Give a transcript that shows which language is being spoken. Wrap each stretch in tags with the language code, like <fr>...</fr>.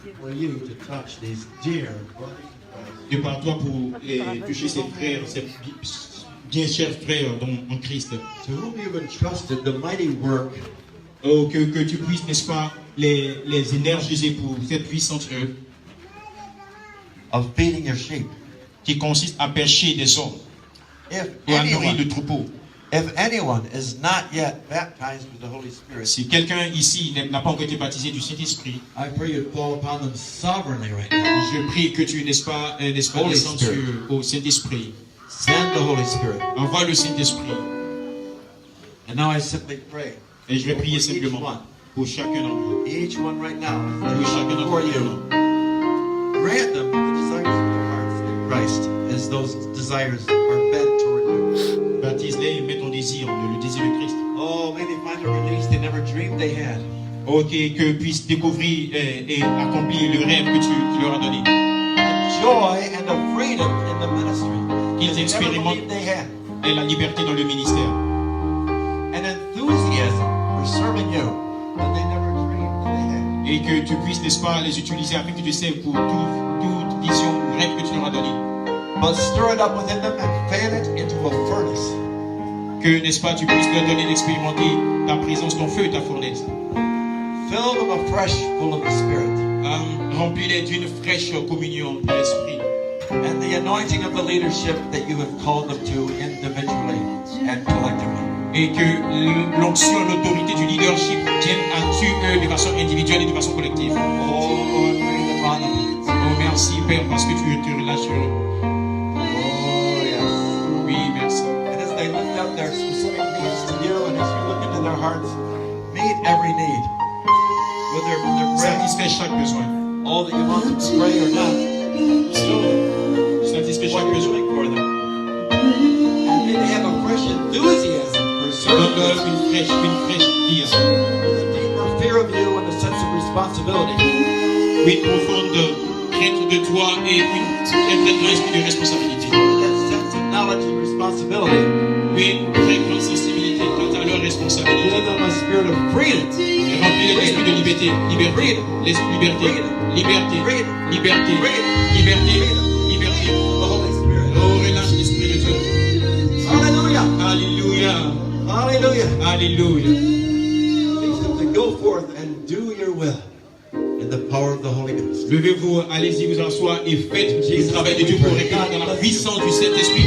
<en>for you to touch these dear brothers and friends.</en> <fr>De par toi pour toucher ces frères, ces bien chers frères en Christ.</fr> <en>To whom you've entrusted the mighty work</en> <fr>Oh, que tu puisses, n'est-ce pas, les énergiser pour cette puissante œuvre</fr> <en>of feeding your sheep.</en> <fr>qui consiste à pêcher des hommes</fr> <en>If</en> <fr>et à nourrir</fr> <en>anyone,</en> <fr>le troupeau.</fr> <en>if anyone is not yet baptized with the Holy Spirit,</en> <fr>Si quelqu'un ici n'a pas encore été baptisé du Saint-Esprit,</fr> <en>I pray you fall upon them sovereignly right now.</en> <fr>je prie que tu, n'est-ce pas,</fr> <en>Holy</en> <fr>descendes</fr> <en>Spirit.</en> <fr>au Saint-Esprit.</fr> <en>Send the Holy Spirit.</en> <fr>Envoie le Saint-Esprit.</fr> <en>And now I simply pray.</en> <fr>Et je vais prier</fr> <en>for each</en> <fr>simplement</fr> <en>one.</en> <fr>pour chacun d'entre vous.</fr> <en>Each one right now.</en> <fr>Pour chacun d'entre</fr> <en>For</en> <fr>vous.</fr> <en>you. Grant them the desires of their hearts in Christ as those desires are bent toward</en> <fr>Baptise-les et mets ton désir, le désir de Christ.</fr> <en>Oh, may they find a release they never dreamed they had.</en> <fr>Ok, que puissent découvrir et accomplir le rêve que tu leur as donné.</fr> <en>A joy and a freedom in the ministry.</en> <fr>Qu'ils</fr> <en>They never</en> <fr>expérimentent</fr> <en>believed they had.</en> <fr>et la liberté dans le ministère.</fr> <en>An enthusiasm for serving you that they never dreamed that they had.</en> <fr>Et que tu puisses, n'est-ce pas, les utiliser afin que tu serves pour toute vision ou rêve que tu leur as donné.</fr> <en>But stir it up within them and fan it into a furnace.</en> <fr>Que, n'est-ce pas, tu puisses leur donner d'expérimenter ta présence, ton feu et ta fournaise.</fr> <en>Fill them afresh, full of the Spirit.</en> <fr>Remplis-les d'une fraîche communion de l'esprit.</fr> <en>And the anointing of the leadership that you have called them to individually and collectively.</en> <fr>Et que l'onction et l'autorité du leadership tiennent à eux de façon individuelle et de façon collective.</fr> <en>Oh Lord, breathe upon them.</en> <fr>Oh, merci Père parce que tu te relâches sur eux.</fr> <en>Oh yes.</en> <fr>Oui, merci.</fr> <en>And as they lift up their specific needs to you, and as you look into their hearts, meet every need. Whether they're praying,</en> <fr>Satisfais chaque besoin.</fr> <en>all that you want them to pray or not, show them</en> <fr>Satisfais</fr> <en>what</en> <fr>chaque</fr> <en>you're</en> <fr>besoin.</fr> <en>doing for them. And may they have a fresh enthusiasm for serving</en> <fr>Donne-leur</fr> <en>you,</en> <fr>une fraîche vie.</fr> <en>with a deeper fear of you and a sense of responsibility.</en> <fr>Une profonde crainte de toi et un très grand esprit de responsabilité.</fr> <en>That sense of knowledge and responsibility.</en> <fr>Une très grande sensibilité quant à leur responsabilité.</fr> <en>Give them a spirit of freedom.</en> <fr>Et remplis l'esprit de liberté. Liberté. Liberté. Liberté. Liberté. Liberté. Liberté.</fr> <en>The Holy Spirit.</en> <fr>Oh, relâche l'esprit de Dieu.</fr> <en>Hallelujah.</en> <fr>Alléluia.</fr> <en>Hallelujah.</en> <fr>Alléluia.</fr> <en>Teach them to go forth and do your will in the power of the Holy Ghost.</en> <fr>Levez-vous, allez-y vous asseoir et faites le travail de Dieu pour répondre dans la puissance du Saint-Esprit.</fr>